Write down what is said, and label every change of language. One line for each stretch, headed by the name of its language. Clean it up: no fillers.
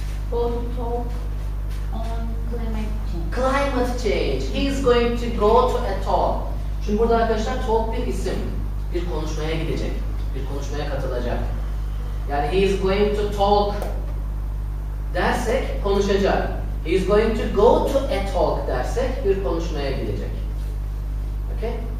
English: Go to talk on climate change. Climate change. He is going to go to a talk.
Turkish: Şimdi burada arkadaşlar talk bir isim. Bir konuşmaya gidecek. Bir konuşmaya katılacak. Yani
English: he is going to talk
Turkish: dersek konuşacak.
English: He is going to go to a talk
Turkish: dersek bir konuşmaya gidecek.
English: Okay?